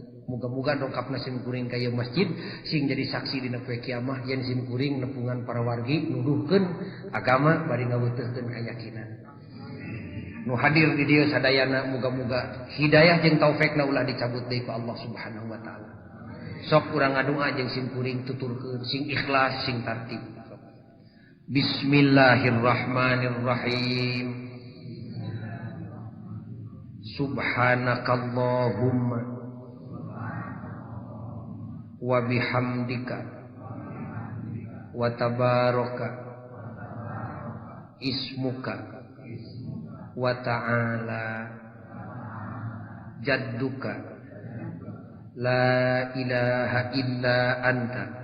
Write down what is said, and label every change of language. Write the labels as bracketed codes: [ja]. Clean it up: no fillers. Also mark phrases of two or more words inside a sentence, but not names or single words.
[su] Muga-muga dongkapna simkuring ka ieu masjid sing jadi saksi dina poe kiamat yen simkuring nepungan para wargi nuduhkeun agama bari ngaweuteurkeun keyakinan. Nu hadir di dieu sadayana muga-muga hidayah jeung taufikna ulah dicabut deui ku Allah [ar] سبحانه وتعالى. [su] Sok urang ngadua jeung simkuring tuturkeun sing ikhlas sing tartib. [ar] بسم الله الرحمن الرحيم. سبحانك اللهم وبحمدك وتبارك اسمك وتعالى جدك لا إله إلا أنت